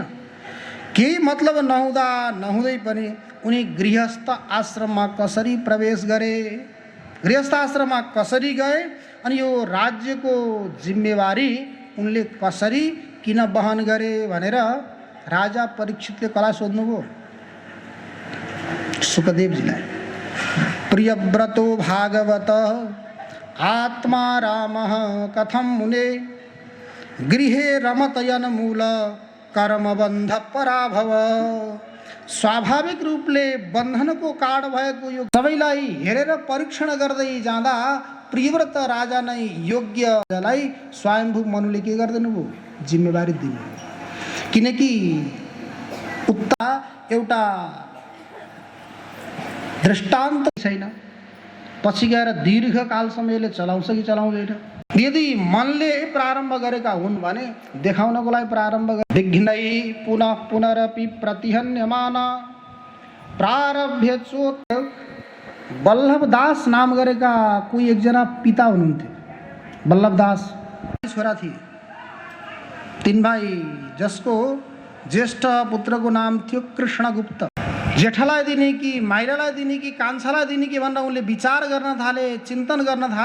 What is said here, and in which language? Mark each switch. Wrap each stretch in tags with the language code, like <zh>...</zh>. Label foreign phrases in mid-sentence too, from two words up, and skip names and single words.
<ne>केही मतलब नहुँदा नहुँदै पनि उनी गृहस्थ आश्रममा कसरी प्रवेश गरे, गृहस्थ आश्रममा कसरी गए, अनि यो राज्यको जिम्मेवारी उनले कसरी किन वहन गरे भनेर राजा परीक्षितले कसलाई सोध्नुभयो, सुखदेवजीलाई।</ne> <sa>प्रियव्रतो भागवत आत्मा रामः कथम मुने, गृहे रमतयन मूल कर्मबन्ध पराभव।</sa> <ne>स्वाभाविक रूपले बन्धनको कारण भएको यो सबैलाई हेरेर परीक्षण गर्दै जाँदा प्रियव्रत राजा नै योग्यलाई स्वयंभू मनुले के गर्दिनु भयो, जिम्मेवारी दिनु। किनकि उता एउटा दृष्टान्त छैन, पछि गएर दीर्घकालसम्म यसले चलाउँछ कि चलाउँदैन। यदि मनले प्रारम्भ गरेका हुन् भने देखाउनको लागि प्रारम्भ गरे।</ne> <sa>विघ्नै पुनः पुनरपि प्रतिहन्यमान प्रारभ्य चोत।</sa> <ne>वल्लभदास नाम गरेका कोही एकजना पिता हुनुहुन्थ्यो। वल्लभदास छोरा थिए, 3 भाइ, जसको ज्येष्ठ पुत्रको नाम थियो कृष्णगुप्त। जेठालाई दिने कि माइलालाई दिने कि कान्छालाई दिने कि भनेर उनले विचार गर्न थाले, चिन्तन गर्न थाले।</ne>